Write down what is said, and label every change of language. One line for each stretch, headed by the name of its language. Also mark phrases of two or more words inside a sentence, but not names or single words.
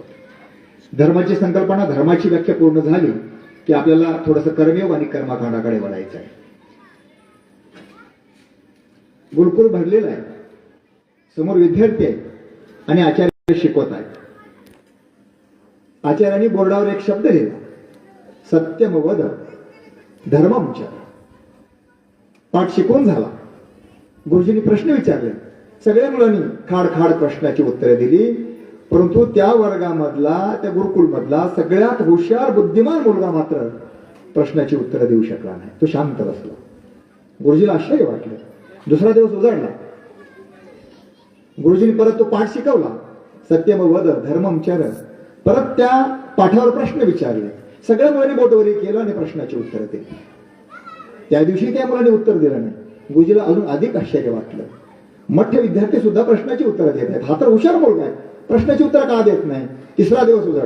Marathi: धर्माची संकल्पना, धर्माची व्याख्या पूर्ण झाली की आपल्याला थोडंसं कर्मयोग आणि कर्मकांडाकडे वळायचं आहे. गुरुकुल भरलेलं आहे. समोर विद्यार्थी आहेत आणि आचार्य शिकवत आहेत. आचार्यांनी बोर्डावर एक शब्द लिहिला,
Sanskrit: सत्यम वद धर्मम च.
Marathi: पाठ शिकवून झाला. गुरुजींनी प्रश्न विचारले. सगळ्या मुलांनी खाड प्रश्नाची उत्तरे दिली. परंतु त्या वर्गामधला, त्या गुरुकुलमधला सगळ्यात हुशार बुद्धिमान मुलगा मात्र प्रश्नाची उत्तरं देऊ शकला नाही. तो शांत बसला. गुरुजीला आश्चर्य वाटलं. दुसरा दिवस उजाडला. गुरुजींनी परत तो पाठ शिकवला,
Sanskrit: सत्यम वद धर्मम चर.
Marathi: परत त्या पाठावर प्रश्न विचारले. सगळ्या मुलांनी बोटवरी केलं आणि प्रश्नाची उत्तरं दिली. त्या दिवशी त्या मुलांनी उत्तर दिलं नाही. गुरुजीला अजून अधिक आश्चर्य वाटलं. मठ्य विद्यार्थी सुद्धा प्रश्नाची उत्तरं देत आहेत. हा तर हुशार मुलगा आहे, प्रश्नाची उत्तरं का देत नाही. तिसरा दिवस उजाडला.